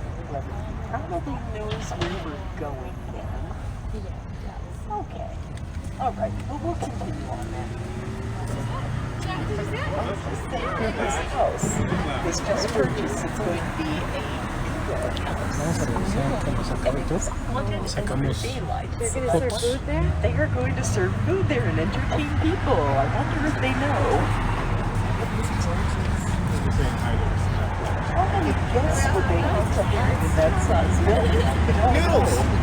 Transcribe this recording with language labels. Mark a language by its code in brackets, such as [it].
[en] Well, he probably knows where we're going then. Okay. All right. Well, we'll continue on then. This house was just purchased. It's going to be a [es] Vamos a revisar cuando se acabe el tour. Sacamos [en] They're going to serve food there? They are going to serve food there and entertain people. I wonder if they know. How many guests would they have to have in that size building? Noodles!